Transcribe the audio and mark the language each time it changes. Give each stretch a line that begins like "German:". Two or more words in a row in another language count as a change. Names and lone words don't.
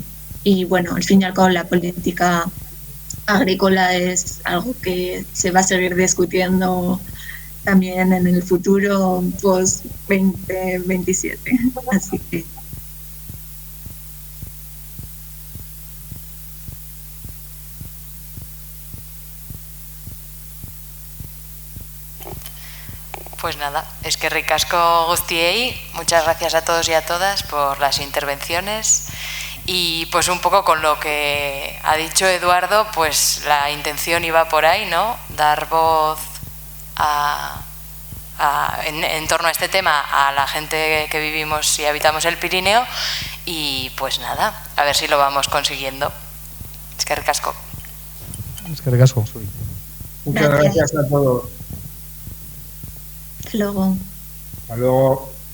Spanish: Y bueno, al fin y al cabo, la política agrícola es algo que se va a seguir discutiendo también en el futuro post 2027. Así que pues nada,
Basque: eskerrik asko guztiei,
Spanish: muchas gracias a todos y a todas por las intervenciones. Y pues un poco con lo que ha dicho Eduardo, pues la intención iba por ahí, ¿no? Dar voz en torno a este tema a la gente que vivimos y habitamos el Pirineo, y pues nada, a ver si lo vamos consiguiendo.
Basque: Eskerrik asko. Eskerrik asko.
Spanish: Muchas gracias a todos. hasta luego. Hasta luego.